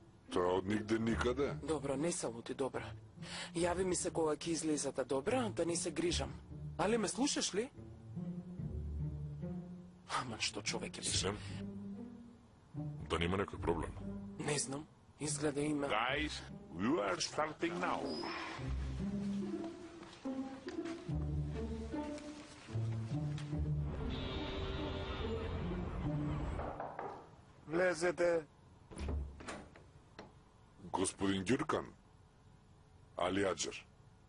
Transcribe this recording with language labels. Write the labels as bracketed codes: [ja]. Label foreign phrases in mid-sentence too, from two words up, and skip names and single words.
[mk] Тоа од нигде никаде. Добро, не се лути, добро. Јави ми се кога ќе излезете, добро, да не се грижам. Али ме слушаш ли? Аман, што човек е беше? Синем? Да нема некој проблем. Не знам, изгледа има. [en] Guys, we are starting now. [mk] Влезете. Господин Ѓуркан, Али Аџер.